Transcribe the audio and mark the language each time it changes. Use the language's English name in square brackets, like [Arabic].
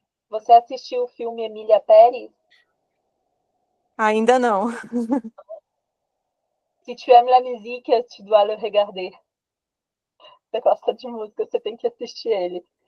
[Portuguese] Você assistiu o filme Emilia Pérez? Ainda não. [French] Si tu aimes la musique, tu dois le regarder. [Portuguese] Você gosta de música, você tem que assistir ele.